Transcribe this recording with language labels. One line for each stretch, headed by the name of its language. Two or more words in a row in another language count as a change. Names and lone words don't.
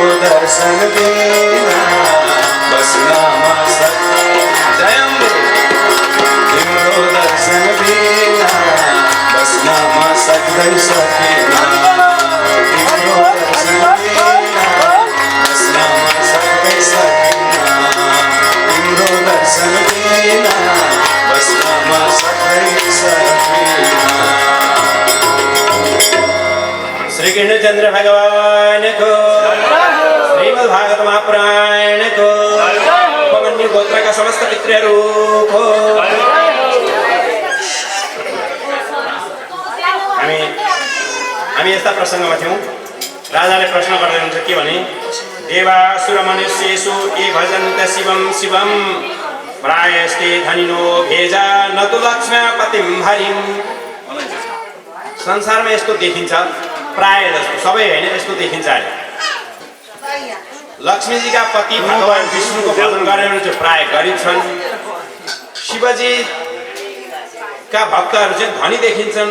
Nepali: दर्शन बिना बस्न म सक्दैन तिम्रो दर्शन बिना बस्न म सक्दै सकिन तिम्रो दर्शन बिना बस्न म सक्दै सकिन तिम्रो दर्शन बिना बस्न म सक्दै सकिन। श्री कृष्णचंद्र भगवान को श्रीमद् भागवत महापुराण को उपमन्यु गोत्र का समस्त पितृहरू को हामी यस्ता प्रसङ्गमा थियौँ। राजाले प्रश्न गर्दै हुन्छ के भने
Sanskrit: देवासुर मनुष्येषु ये भजन्त शिवं शिवं प्रायस्ते धनिनो भेजा न तु लक्ष्मीपतिं हरिं।
Nepali: संसारमा यस्तो देखिन्छ, प्राय जस्तो सबै होइन, यस्तो देखिन्छ अरे लक्ष्मीजीका पति भगवान विष्णुको भजन गरेर चाहिँ प्राय गरिब छन्, शिवजी का भक्तहरू चाहिँ धनी देखिन्छन्।